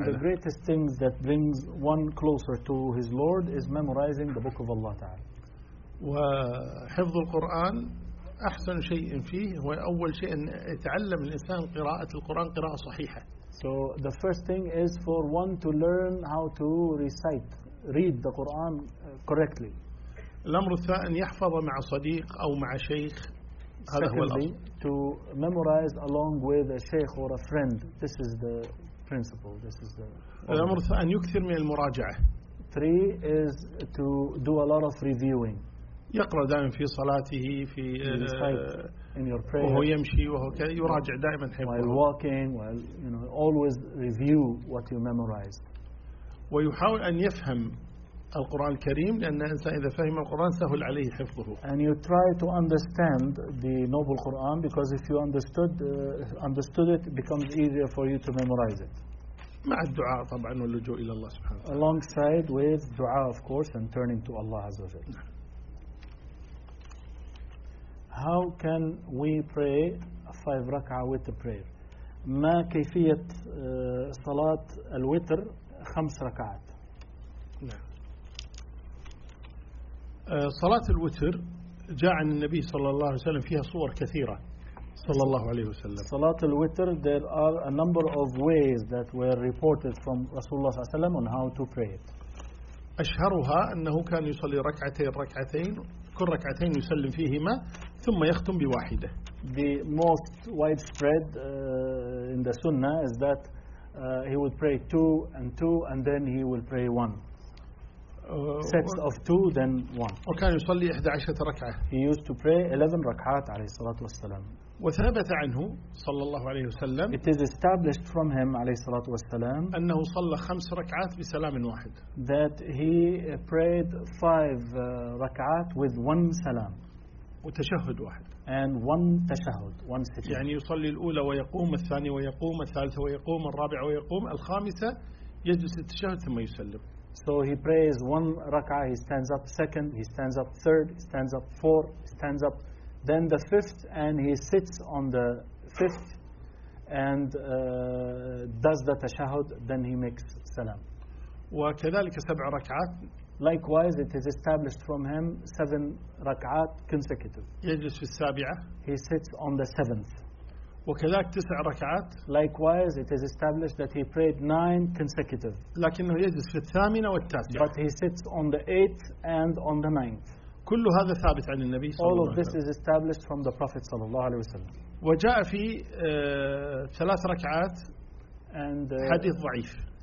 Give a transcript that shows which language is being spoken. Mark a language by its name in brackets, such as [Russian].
[English] One of the greatest things that brings one closer to his Lord is memorizing the book of Allah Ta'ala. [Arabic] وحفظ القرآن أحسن شيء فيه هو أول شيء أن يتعلم الإنسان قراءة القرآن قراءة صحيحة. [English] So the first thing is for one to learn how to recite, read the Quran correctly. [Arabic] الأمر الثاني أن يحفظ مع صديق أو مع شيخ. [English] Secondly, to memorize along with a sheikh or a friend. This is the principle. This is the. [Arabic] الأمر الثالث أن يكثر من المراجعة. [English] Three is to do a lot of reviewing. [Arabic] يقرأ دائما في صلاته في. [English] In your prayer. [Arabic] وهو يمشي وهو كذا يراجع دائما حفظه. [English] While walking, while you know, always review what you memorized. [Arabic] ويحاول أن يفهم. القرآن الكريم لأن الإنسان إذا فهم القرآن سهل عليه حفظه. [English] And you try to understand the noble Quran because if you understood it becomes easier for you to memorize it. [Arabic] مع الدعاء طبعا واللجوء إلى الله سبحانه. [English] Alongside with دعاء of course and turning to Allah [Arabic] عز وجل. [English] How can we pray five rak'ah with the prayer? [Arabic] ما كيفية صلاة الوتر خمس ركعات؟ نعم. صلاة الوتر جاء عن النبي صلى الله عليه وسلم فيها صور كثيرة صلى الله عليه وسلم. [English] صلاة الوتر there are a number of ways that were reported from Rasulullah [Arabic] صلى الله عليه وسلم [English] on how to pray it. [Arabic] أشهرها أنه كان يصلي ركعتين ركعتين كل ركعتين يسلم فيهما ثم يختم بواحدة. [English] The most widespread in the Sunnah is that he would pray two and two and then he will pray one. Sets of two then one. [Arabic] وكان يصلي 11 ركعة. [English] He used to pray 11 ركعات [Arabic] عليه الصلاة والسلام. وثبت عنه صلى الله عليه وسلم. [English] It is established from him [Arabic] عليه الصلاة والسلام. أنه صلى 5 ركعات بسلام واحد. [English] That he prayed 5 ركعات with one salam. [Arabic] وتشهد واحد. [English] And one تشهد. One sitting. [Arabic] يعني يصلي الأولى ويقوم الثاني ويقوم الثالثة ويقوم الرابعة ويقوم الخامسة يجلس التشهد ثم يسلم. [English] So he prays one rak'ah, he stands up second, he stands up third, he stands up four, stands up then the fifth, and he sits on the fifth and does the tashahud, then he makes salam. [Arabic] وَكَذَلِكَ سَبْعَ رَكْعَات. [English] Likewise, it is established from him 7 rak'ah consecutive. [Arabic] يَجْلِسْ فِي السَّابِعَة. [English] He sits on the seventh. [Arabic] وكذلك تسع ركعات. [English] Likewise, it is established that he prayed 9 consecutive. [Arabic] لكنه يجلس في الثامنة والتاسعة. [English] But he sits on the 8th and on the 9th. [Arabic] كل هذا ثابت عن النبي صلى الله عليه وسلم. [English] All of this is established from the Prophet [Arabic] صلى الله عليه وسلم. وجاء في ثلاث ركعات and حديث ضعيف.